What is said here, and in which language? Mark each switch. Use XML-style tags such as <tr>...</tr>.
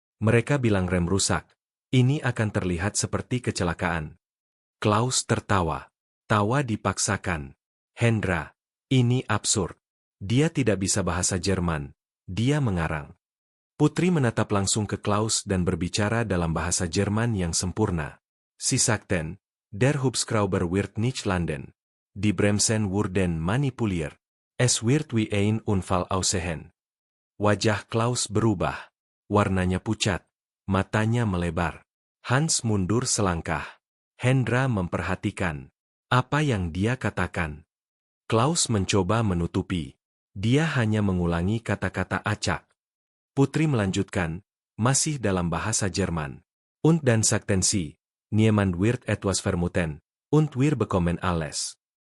<id>Mereka bilang rem rusak. Ini akan terlihat seperti kecelakaan. Klaus tertawa. Tawa dipaksakan. Hendra, ini absurd. Dia tidak bisa bahasa Jerman. Dia mengarang. Putri menatap langsung ke Klaus dan berbicara dalam bahasa Jerman yang sempurna.</id> <de>Sie sagten, der Hubschrauber wird nicht landen. Die Bremsen wurden manipuliert. Es wird wie ein Unfall aussehen.</de> <id>Wajah Klaus berubah. Warnanya pucat. Matanya melebar. Hans mundur selangkah. Hendra memperhatikan. Apa yang dia katakan? Klaus mencoba menutupi. Dia hanya mengulangi kata-kata acak. Putri melanjutkan, masih dalam bahasa Jerman.</id> <de>Und dann sagten sie, niemand wird etwas vermuten, und wir bekommen alles.</de>